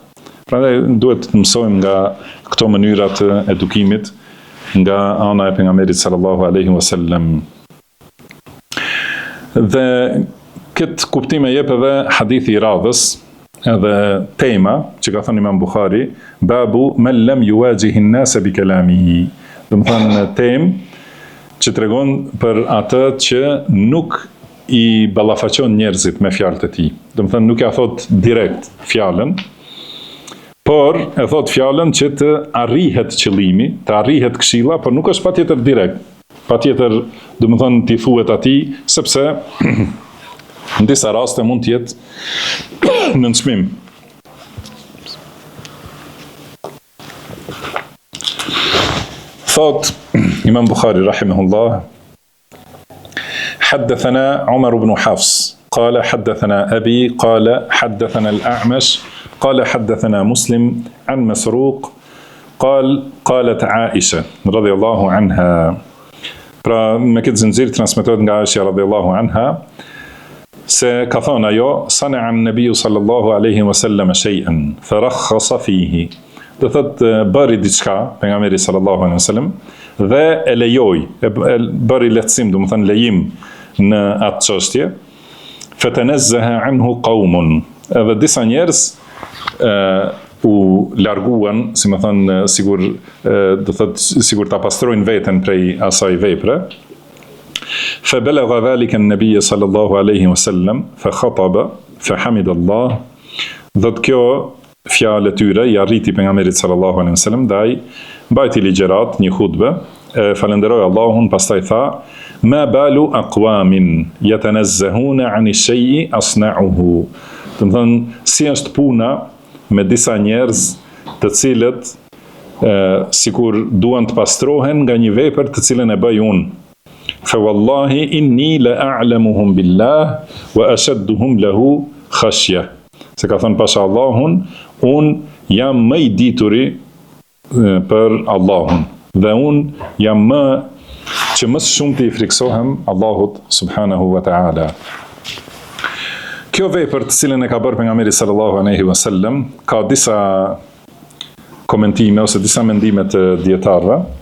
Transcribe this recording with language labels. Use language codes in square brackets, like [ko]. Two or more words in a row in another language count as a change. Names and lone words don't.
[sq] Prandaj duhet të mësojmë nga këto mënyra të edukimit nga ana e pejgamberit [ar] صلى الله عليه وسلم. [sq] Dhe këtë kuptim e jep edhe hadithi i radhës, edhe tema që ka thënë Imam Buhari, [ar] باب من لم يواجه الناس بكلامه. [sq] Do të thënë temë që tregon për atë që nuk i ballafaqon njerëzit me fjalët e tij. Do të thënë nuk ja thot direkt fjalën, por e thot fjalën që të arrihet qëllimi, të arrihet këshilla, por nuk është patjetër direkt. Patjetër, do të thënë t'i thuhet atij, sepse në disa raste mund të jetë nënçmim. [ar] Thot Imam Bukhari rahimahullah, حدثنا عمر بن حفص قال حدثنا أبي قال حدثنا الأعمش قال حدثنا مسلم عن مسروق قالت عائشة رضي الله عنها. [sq] Pra me këtë zinxhir transmetohet nga Aisha [ar] رضي الله عنها [sq] se ka thënë ajo, [ar] صنع النبي صلى الله عليه وسلم شيئا فرخص فيه. [sq] Do thotë bëri diçka pejgamberi [ar] صلى الله عليه وسلم [sq] dhe e lejoi, e bëri lehtësim, do të thënë lejim në atë çështje. [ar] فتنزه عنه قوم. [sq] Edhe disa njerëz u larguan, si më thënë, sigur, do thotë, sigur ta pastrojnë veten prej asaj vepre. [ar] فبلغ ذلك النبي صلى الله عليه وسلم فخطب فحمد الله. [sq] Dhe kjo fjalë e tyre i arriti pejgamberit [ar] صلى الله عليه وسلم, [sq] dhe ai mbajti ligjërat, një hutbë, falenderoi Allahun, pastaj tha: [ar] "ما بال أقوام يتنزهون عن الشيء أصنعه." [sq] Do të thënë, si është puna me disa njerëz të cilët sikur duan të pastrohen nga një vepër të cilën e bëj unë. [ar] فوالله إني لأعلمهم بالله وأشدهم له خشية. [sq] Se ka thënë pasha Allahun, unë jam më i dituri për Allahun, dhe unë jam më që më shumë të i friksohem Allahut [ar] سبحانه وتعالى. [sq] Kjo vepër të cilën e ka bërë pejgamberi [ar] صلى الله عليه وسلم [sq] ka disa komentime ose disa mendime të dietarëve.